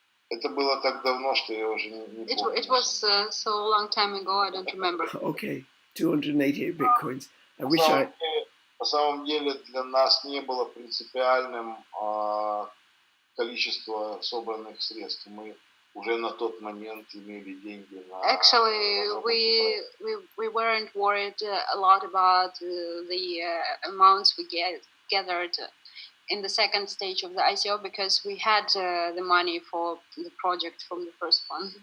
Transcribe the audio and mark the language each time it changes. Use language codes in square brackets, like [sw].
[ru] Это было так давно, что я уже не помню. [en] It was so long time ago, I don't remember. Okay, 288 Bitcoins. I wish [ru] На самом деле для нас не было принципиальным количество собранных средств. Мы уже на тот момент имели деньги на... [en] Actually, we weren't worried a lot about the amounts we gathered in the second stage of the ICO because we had the money for the project from the first one.